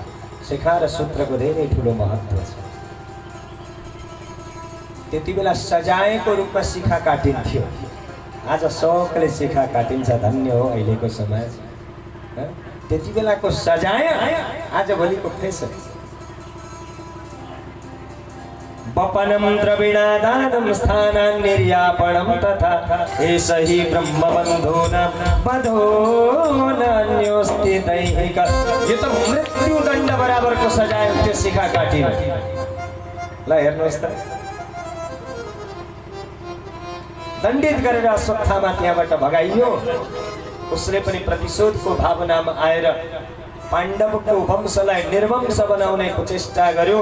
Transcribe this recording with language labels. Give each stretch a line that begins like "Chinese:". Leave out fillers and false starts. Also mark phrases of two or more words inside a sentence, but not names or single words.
Nepali: शिखा र सूत्रको धेरै ठुलो महत्त्व छ। त्यति बेला सजायको रूपमा शिखा काटिन्थ्यो, आज सबैले शिखा काटिन्छ। धन्य हो अहिलेको समाज। त्यति बेलाको सजाय आज भोलिको फेसन।
Sanskrit: वपनं द्रविणादानं स्थानान् निर्यापणं तथा एष हि ब्रह्मबन्धूनां वधो नान्योऽस्ति दैहिक।
Nepali: यो त मृत्युदण्ड बराबरको सजाय त्यो शिखा काटिन। ल हेर्नुहोस् त, दण्डित गरेर अश्वत्थामा त्यहाँबाट भगाइयो। उसले पनि प्रतिशोधको भावनामा आएर पाण्डवको वंशलाई निर्वंश बनाउने चेष्टा गर्यो।